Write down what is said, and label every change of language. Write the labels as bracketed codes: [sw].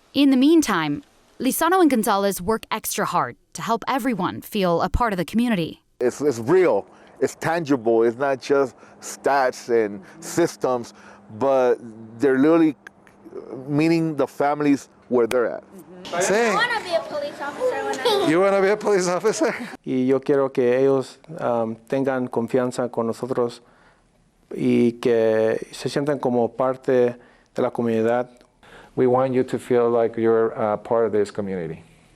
[en] In the meantime, Lizano and Gonzalez work extra hard to help everyone feel a part of the community. It's real, it's tangible, it's not just stats and systems, but they're literally meeting the families where they're at. I want to be a police officer when I'm... You want to be a police officer? [es] Y yo quiero que ellos tengan confianza con nosotros y que se sientan como parte de la comunidad. [en] We want you to feel like you're part of this community.